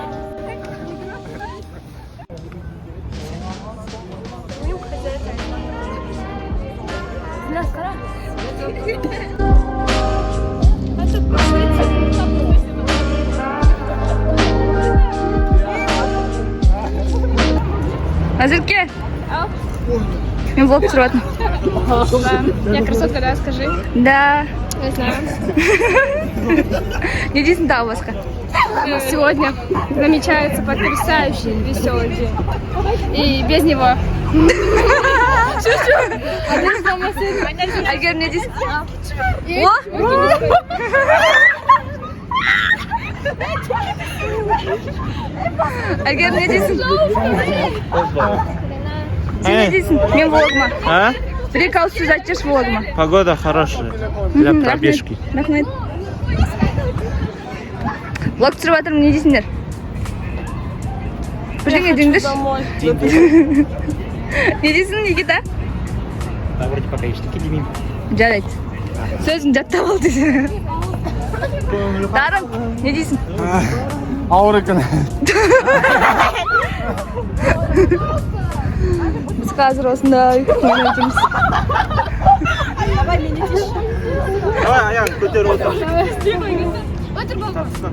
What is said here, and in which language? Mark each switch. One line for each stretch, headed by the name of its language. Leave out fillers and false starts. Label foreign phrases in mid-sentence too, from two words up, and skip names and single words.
Kazakh: Дилназ, қара. Азерке? Мен влог түсіріп жатырмын.
Russian: Я красотка, да, скажи. Да. Я знаю.
Kazakh: Не дейсің тағы басқа.
Russian: Сегодня намечается потрясающий, веселый день. И без него.
Kazakh: Әгер не дейсің? Әгер не дейсің? Сен не дейсің? Мен влогыма. Бір-екі ауыз сөз айтып жүрші влогыма.
Russian: Погода хорошая для пробежки.
Kazakh: Рахмет. Влог түсіріп жатырмын, не дейсіңдер? Бірдеңе деңдерші. Не дейсің, Никита?
Russian: Да, вроде пока
Kazakh: ештеңе демеймін. Жарайды. Сөзін жаттап ал десе. Дарын, не дейсің? Ауыр екен. Біз қазір осындай ойнайтымыз. Давай, аян, көтер отыр. Отыр балкон.